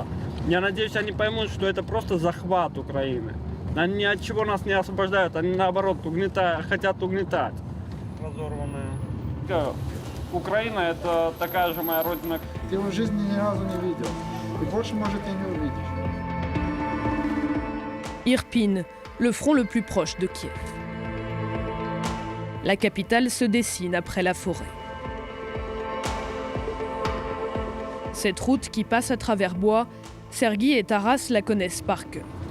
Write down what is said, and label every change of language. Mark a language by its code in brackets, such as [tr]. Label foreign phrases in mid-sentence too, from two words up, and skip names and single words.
[ru] Я надеюсь, они поймут, что это просто захват Украины. Они ни от чего нас не освобождают, они наоборот хотят угнетать. Разорванные. Украина — это такая же моя родина. Ты его в жизни ни разу не видел. И больше можете не увидеть. [fr] Irpin, le front le plus proche de Kiev. La capitale se dessine après la forêt. Cette route qui passe à travers bois, Serguy et Taras la connaissent par cœur.